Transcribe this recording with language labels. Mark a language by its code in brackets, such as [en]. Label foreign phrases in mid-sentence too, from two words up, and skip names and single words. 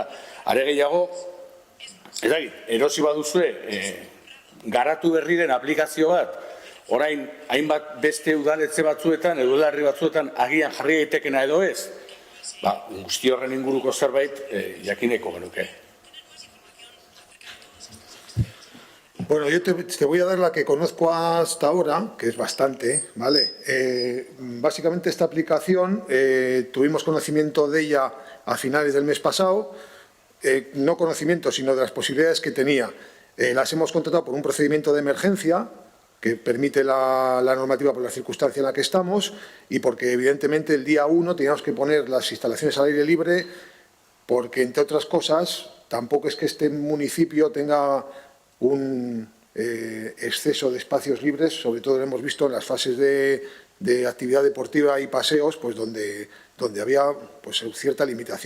[eu] Are gehiago, ez dakit, erosi baduzue, garatu berri den aplikazio bat, orain, hainbat beste udaletze batzuetan, edo udalerri batzuetan, agian jarri daitekena edo ez, guzti horren inguruko zerbait jakineko genuke. [es] Bueno, yo te voy a dar la que conozco hasta ahora, que es bastante, ¿vale? Básicamente esta aplicación, tuvimos conocimiento de ella a finales del mes pasado, no conocimiento, sino de las posibilidades que tenía. Las hemos contratado por un procedimiento de emergencia, que permite la normativa por la circunstancia en la que estamos y porque evidentemente el día 1 teníamos que poner las instalaciones al aire libre porque, entre otras cosas, tampoco es que este municipio tenga un exceso de espacios libres, sobre todo lo hemos visto en las fases de actividad deportiva y paseos, pues donde había pues cierta limitación.